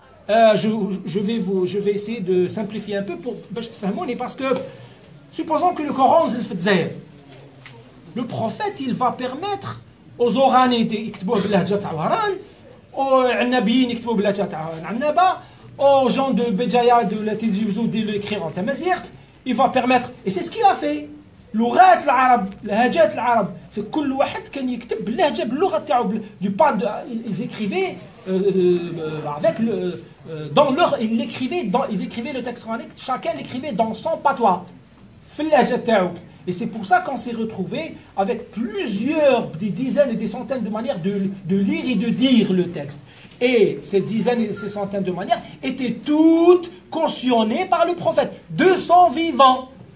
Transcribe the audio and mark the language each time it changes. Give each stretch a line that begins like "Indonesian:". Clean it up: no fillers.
French: Je vais essayer de simplifier un peu pour parce que supposons que le Coran le prophète, il va permettre aux Oraniens d'écrire
Arabic: باللهجة تاع وهران,
French: aux Nabiyin d'écrire
Arabic: باللهجة تاع Annaba,
French: aux gens de Béjaïa, de la Tizi Ouzou, de l'écrire en tamazirt. Il va permettre, et c'est ce qu'il a fait.
Arabic: لغات العرب, لهجات العرب,
French: c'est
Arabic: كل واحد كان يكتب باللهجة باللغة تاعو.
French: Ils écrivaient avec ils écrivaient le texte coranique, chacun l'écrivait dans son patois. Et c'est pour ça qu'on s'est retrouvé avec des dizaines et des centaines de manières de lire et de dire le texte. Et ces dizaines et ces centaines de manières étaient toutes cautionnées par le prophète, de son vivant.